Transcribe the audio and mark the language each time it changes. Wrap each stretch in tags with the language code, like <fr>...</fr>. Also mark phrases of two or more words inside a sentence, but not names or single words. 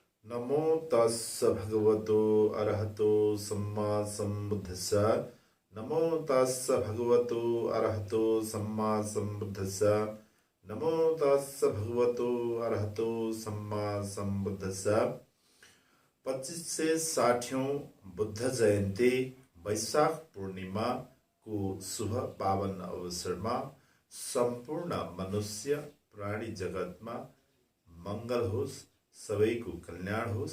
<pi>नमो तस्स भगवतो अरहतो सम्मा सम्बुद्धस्स। नमो तस्स भगवतो अरहतो सम्मा सम्बुद्धस्स। नमो तस्स भगवतो अरहतो सम्मा सम्बुद्धस्स।</pi> <ne>2560औं बुद्ध जयन्ती वैशाख पूर्णिमा को शुभ पावन अवसरमा सम्पूर्ण मनुष्य प्राणी जगतमा मंगल होस्, सबैको कल्याण होस्।</ne>